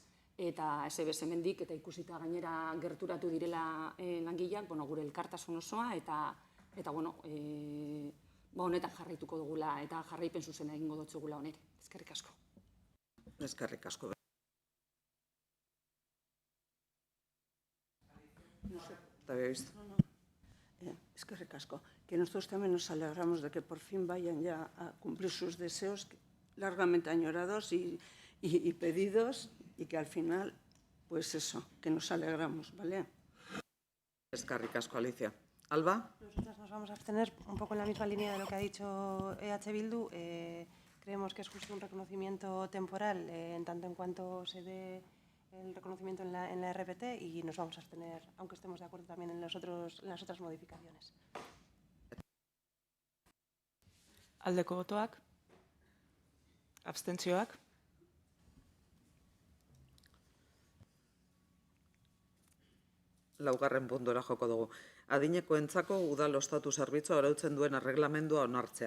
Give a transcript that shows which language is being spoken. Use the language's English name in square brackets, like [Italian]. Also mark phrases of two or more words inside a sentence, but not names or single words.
[Basque] Eta hemendik eta ikusita gainera gerturatu direla langileak, gure elkartasun osoa eta honetan jarraituko dugula eta jarraipen zuzena egingo dotzugula honek. Eskerrik asko. Eskerrik asko. Eta behiz. eskerrik asko, [Spanish] que nosotros también nos alegramos de que por fin vayan ya a cumplir sus deseos largamente añorados y pedidos, y que al final, pues eso, que nos alegramos, ¿vale? [Basque] Eskerrik asko, Alicia. Alba? [Spanish] Nosotras nos vamos a abstener un poco en la misma línea de lo que ha dicho EH Bildu. Creemos que es justo un reconocimiento temporal en tanto en cuanto se dé el reconocimiento en la RPT, y nos vamos a abstener, aunque estemos de acuerdo también en las otras modificaciones. [Basque] Aldeko botoak, abstentzioak, Laugarren puntura joko dugu. Adinekoentzako udal ostatu zerbitzua arautzen duen erreglamendua onartzea.